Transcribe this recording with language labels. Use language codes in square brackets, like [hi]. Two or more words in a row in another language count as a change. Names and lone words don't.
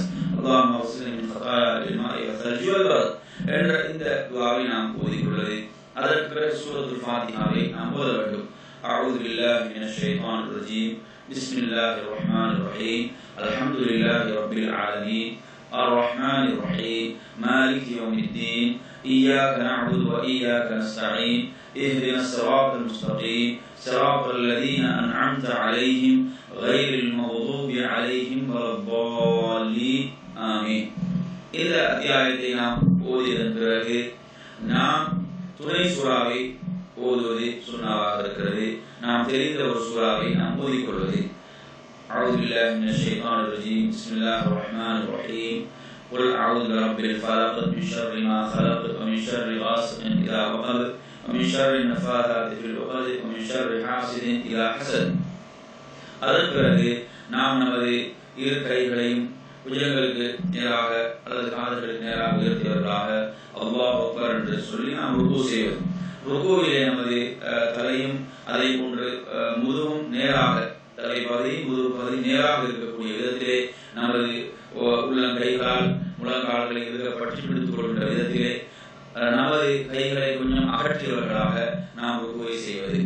[ar] اللهم اغسلني من خطاياي بالماء والثلج والبرد [ta] என்ற இந்த துஆவை நாம் ஓதிக்கொள்வது. அதற்கு பிறகு சூரத்துல் ஃபாத்திஹாவை நாம் ஓத வேண்டும். [ar] أعوذ بالله من الشيطان الرجيم. بسم الله الرحمن الرحيم. الحمد لله رب العالمين. الرحمن الرحيم مالك يوم الدين إياك نعبد وإياك نستعين اهدنا الصراط المستقيم صراط الذين أنعمت عليهم غير المغضوب عليهم ولا الضالين آمين. [ta] இந்த அத்தியாயத்தை நாம் ஓதியதன் பிறகு நாம் துணை சூறாவை ஓதுவது சுன்னாவாக இருக்கிறது. நாம் தெரிந்த ஒரு சூறாவை நாம் ஓதிக்கொள்வது. [ar] أعوذ بالله من الشيطان الرجيم. بسم الله الرحمن الرحيم. قل أعوذ برب الفلق من شر ما خلق ومن شر غاسق إذا وقب ومن شر النفاثات في العقد ومن شر حاسد إذا حسد. [ta] அதன் பிறகு நாம் நமது இரு கைகளையும் புஜங்களுக்கு நேராக அல்லது காதுகளுக்கு நேராக உயர்த்தியவர்களாக [ar] الله أكبر [ta] என்று சொல்லி நாம் ருக்கு செய்வது. ருக்குவிலே நமது தலையும் அதை போன்று முதுகும் நேராக, தலைப்பகுதி முதுகு பகுதி நேராக இருக்கக்கூடிய விதத்திலே நமது உள்ளங்கைகளால் முழங்கால்களை பற்றி பிடித்துக் கொள்கின்ற விதத்திலே நமது கைகளை கொஞ்சம் அகற்றியவர்களாக நாம் ருக்குவை செய்வது.